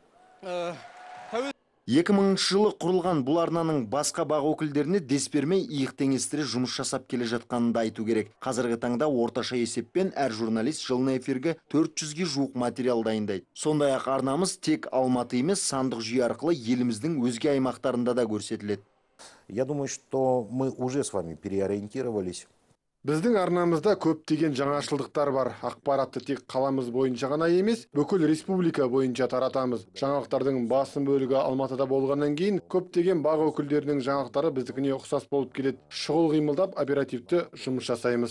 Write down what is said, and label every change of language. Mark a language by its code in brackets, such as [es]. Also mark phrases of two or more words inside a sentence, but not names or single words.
[kk] 2000 жылы құрылған бұл арнаның басқа бақ өкілдеріне дес бермей иық теңестіре жұмыс жасап келе жатқанын да айту керек. Қазіргі таңда орташа есеппен әр журналист жылына эфирге 400-ге жуық материал дайындайды. Сондай-ақ арнамыз тек Алматы емес, сандық жүйе арқылы еліміздің өзге аймақтарында да көрсетіледі. [ru] Я думаю, что мы уже с вами переориентировались. [kk] Біздің арнамызда көптеген жаңашылдықтар бар. Ақпаратты тек қаламыз бойынша ғана емес, бүкіл республика бойынша таратамыз. Жаңалықтардың басым бөлігі Алматыда болғаннан кейін көптеген бақ өкілдерінің жаңалықтары біздікіне ұқсас болып келеді. Шұғыл қимылдап, оперативті жұмыс жасаймыз.